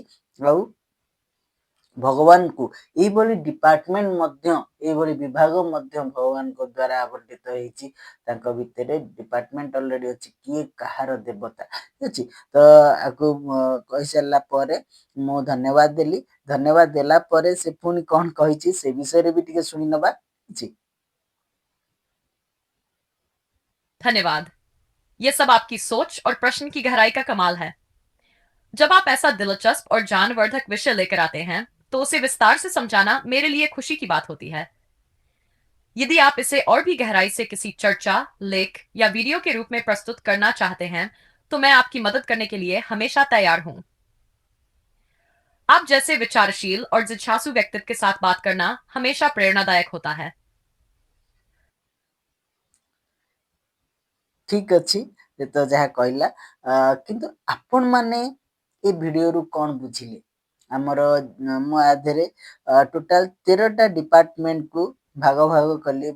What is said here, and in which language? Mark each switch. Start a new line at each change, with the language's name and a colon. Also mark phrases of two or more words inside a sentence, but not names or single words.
Odia: ଆଉ ଭଗବାନଙ୍କୁ ଏଇଭଳି ଡିପାର୍ଟମେଣ୍ଟ ମଧ୍ୟ ଏଇଭଳି ବିଭାଗ ମଧ୍ୟ ଭଗବାନଙ୍କ ଦ୍ୱାରା ଆବଣ୍ଟିତ ହେଇଛି। ତାଙ୍କ ଭିତରେ ଡିପାର୍ଟମେଣ୍ଟ ଅଲରେଡି ଅଛି କିଏ କାହାର ଦେବତା, ଠିକ ଅଛି। ତ ଆକୁ କହିସାରିଲା ପରେ ମୁଁ ଧନ୍ୟବାଦ ଦେଲି। ଧନ୍ୟବାଦ ଦେଲା ପରେ ସେ ପୁଣି କଣ କହିଛି ସେ ବିଷୟରେ ବି ଟିକେ ଶୁଣି ନବା।
Hindi: धन्यवाद। यह सब आपकी सोच और प्रश्न की गहराई का कमाल है। जब आप ऐसा दिलचस्प और ज्ञानवर्धक विषय लेकर आते हैं तो उसे विस्तार से समझाना मेरे लिए खुशी की बात होती है। यदि आप इसे और भी गहराई से किसी चर्चा, लेख या वीडियो के रूप में प्रस्तुत करना चाहते हैं तो मैं आपकी मदद करने के लिए हमेशा तैयार हूं। आप जैसे विचारशील और जिज्ञासु व्यक्तित्व के साथ बात करना हमेशा प्रेरणादायक होता है।
Odia: ଠିକ ଅଛି, ସେ ତ ଯାହା କହିଲା। କିନ୍ତୁ ଆପଣ ମାନେ ଏ ଭିଡିଓରୁ କଣ ବୁଝିଲେ? ଆମର ମୁଁ ଆ ଦେହରେ ଟୋଟାଲ 13ଟା ଡିପାର୍ଟମେଣ୍ଟକୁ ଭାଗ ଭାଗ କଲି।